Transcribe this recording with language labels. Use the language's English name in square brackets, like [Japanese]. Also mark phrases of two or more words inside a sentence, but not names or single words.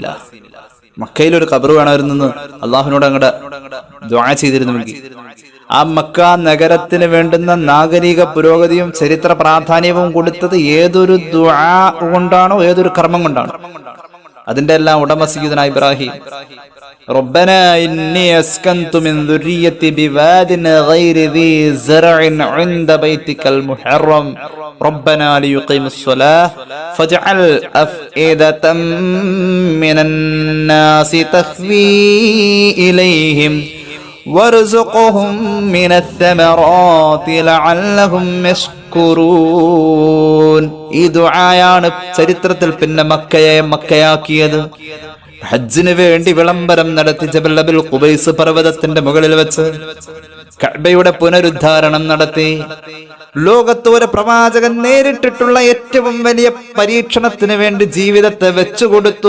[Malayalam] മക്കയിൽ ഒരു ഖബർ വേണമായിരുന്നു. അള്ളാഹുവിനോട് അങ്ങോട്ട് ദുആ ചെയ്തിരുന്നുവെങ്കിൽ ആ മക്ക നഗരത്തിന് വേണ്ടുന്ന നാഗരിക പുരോഗതിയും ചരിത്ര പ്രാധാന്യവും കൊടുത്തത് ഏതൊരു ദുആ കൊണ്ടാണോ, ഏതൊരു കർമ്മം കൊണ്ടാണോ? അതിന്റെ എല്ലാം ഉടമ സയ്യിദുനാ ഇബ്രാഹിം. [Arabic] ربنا إني أسكنت من ذريتي بواد غير ذي زرع عند بيتك المحرم ربنا ليقيموا الصلاة فاجعل أفئدة من الناس تهوي إليهم وارزقهم من الثمرات لعلهم يشكرون. [Malayalam] ഈ ദുആയാണ് ചരിത്രത്തിൽ പിന്നെ മക്കയെ മക്കയാക്കിയത്. ഹജ്ജിന് വേണ്ടി വിളംബരം നടത്തി ജബൽ അബുൽ ഖുബൈസ് പർവ്വതത്തിന്റെ മുകളിൽ വെച്ച് കഅബയുടെ പുനരുദ്ധാരണം നടത്തി. ലോകത്ത് ഒരു പ്രവാചകൻ നേരിട്ടിട്ടുള്ള ഏറ്റവും വലിയ പരീക്ഷണത്തിന് വേണ്ടി ജീവിതത്തെ വെച്ചുകൊടുത്തു.